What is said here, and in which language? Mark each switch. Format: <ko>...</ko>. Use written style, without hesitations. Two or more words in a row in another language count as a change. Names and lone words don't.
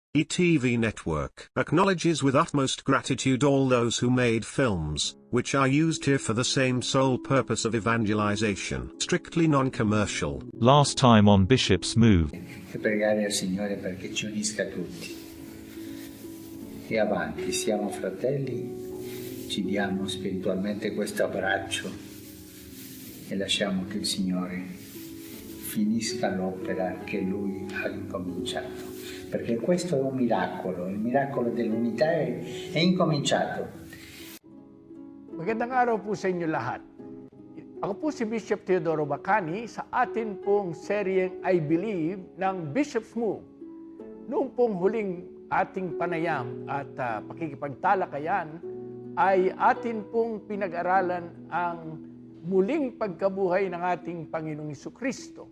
<en>ETV Network acknowledges with utmost gratitude all those who made films, which are used here for the same sole purpose of evangelization, strictly non-commercial. Last time on Bishop's Move.</en> <it>E pregare al Signore perché ci unisca tutti. E avanti, siamo fratelli, ci diamo spiritualmente questo abbraccio e lasciamo che il Signore finisca l'opera che Lui ha incominciato. Perché questo è un miracolo, il miracolo dell'unità è incominciato.</it> <tl>Magandang araw po sa inyo lahat. Ako po si Bishop Teodoro Bacani sa atin pong seryeng I Believe ng Bishop's Move. Noong pong huling ating panayam at pakikipagtalakayan ay atin pong pinag-aralan ang muling pagkabuhay ng ating Panginoong Jesucristo.</tl>